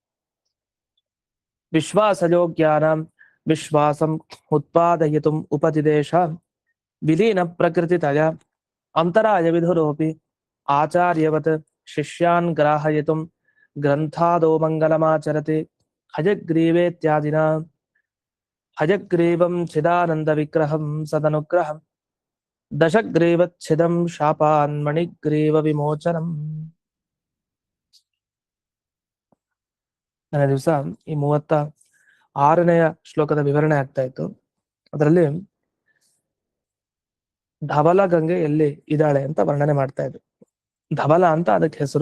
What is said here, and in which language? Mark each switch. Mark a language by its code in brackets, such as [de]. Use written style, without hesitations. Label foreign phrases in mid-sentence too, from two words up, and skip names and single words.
[sa] ವಿಶ್ವಾಸಯೋಗ್ಯಾನಾಂ ವಿಶ್ವಾಸಂ ಉತ್ಪಾದಯಿತುಂ ಉಪದಿದೇಶ ವಿಲೀನ ಪ್ರಕೃತಿತಯ ಅಂತರಾಯ ವಿಧುರೋಪಿ ಆಚಾರ್ಯವತ್ ಶಿಷ್ಯಾನ್ ಗ್ರಾಹಯಿತುಂ ಗ್ರಂಥಾದೋ ಮಂಗಲಮಾಚರತಿ ಹಯಗ್ರೀವೇತ್ಯಾದಿನಾ ಹಯಗ್ರೀವಂ ಚಿದಾನಂದ ವಿಗ್ರಹಂ ಸದನುಗ್ರಹಂ ದಶಗ್ರೀವಚ್ಛಿದಂ ಶಾಪಾನ್ ಮಣಿಗ್ರೀವ ವಿಮೋಚನಂ. [kn] ನನ್ನ ದಿವಸ ಈ 36ನೆಯ ಶ್ಲೋಕದ ವಿವರಣೆ ಆಗ್ತಾ ಇತ್ತು. ಅದರಲ್ಲಿ ಧವಲ ಗಂಗೆ ಎಲ್ಲಿ ಇದ್ದಾಳೆ ಅಂತ ವರ್ಣನೆ ಮಾಡ್ತಾ ಇದ್ರು. ಧವಲ ಅಂತ ಅದಕ್ಕೆ ಹೆಸರು.